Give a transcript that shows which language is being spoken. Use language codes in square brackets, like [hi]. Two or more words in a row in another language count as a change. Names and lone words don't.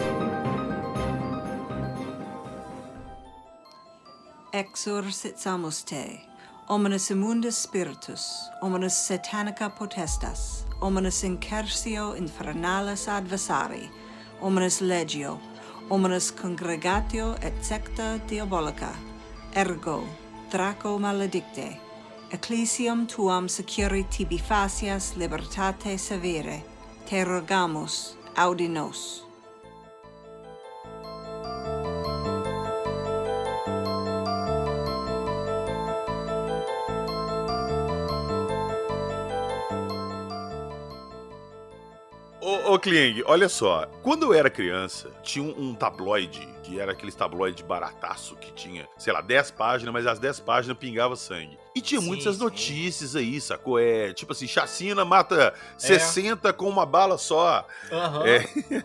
[la] Exorcizamos te, omnes immundos spiritus, omnes satanica potestas, omnes incursio infernalis adversari, omnes legio, omnes congregatio et secta diabolica, ergo, Draco maledicte, ecclesiam tuam securi tibi facias libertate severe, te rogamus, audi nos. [pt] Ô Kling, olha só, quando eu era criança, tinha um tabloide, que era aqueles tabloide barataço que tinha, sei lá, 10 páginas, mas as 10 páginas pingava sangue. E tinha muitas notícias aí, sacou? Tipo assim, chacina mata 60 com uma bala só. Uhum.